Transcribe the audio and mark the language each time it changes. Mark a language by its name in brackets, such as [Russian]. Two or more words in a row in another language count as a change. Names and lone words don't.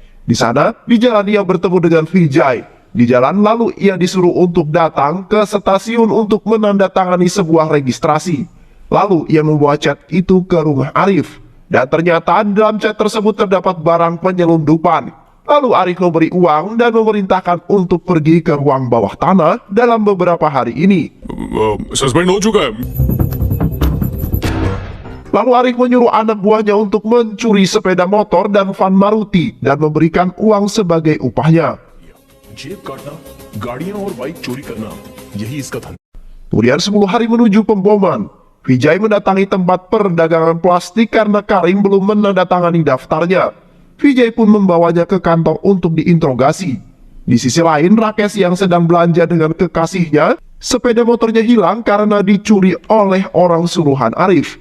[Indonesian] Di sana, di jalan ia bertemu dengan Vijay. Di jalan lalu ia disuruh untuk datang ke stasiun untuk menandatangani sebuah registrasi. Lalu ia membawa chat itu ke rumah Arif. Dan ternyata dalam chat tersebut terdapat barang penyelundupan. Lalu Arif memberi uang dan memerintahkan untuk pergi ke ruang bawah tanah dalam beberapa hari ini. [Hindi] सस्पेंड हो चुका है। [Indonesian] Lalu Arif menyuruh anak buahnya untuk mencuri sepeda motor dan van Maruti dan memberikan uang sebagai upahnya. [Hindi] जेब काटना, गाड़ियां और बाइक चोरी करना, यही इसका धंधा। [Indonesian] Kemudian 10 hari menuju pemboman, Vijay mendatangi tempat perdagangan plastik karena Karim belum menandatangani daftarnya. Vijay pun membawanya ke kantor untuk diinterogasi. Di sisi lain, Rakesh yang sedang belanja dengan kekasihnya, sepeda motornya hilang karena dicuri oleh orang suruhan Arif.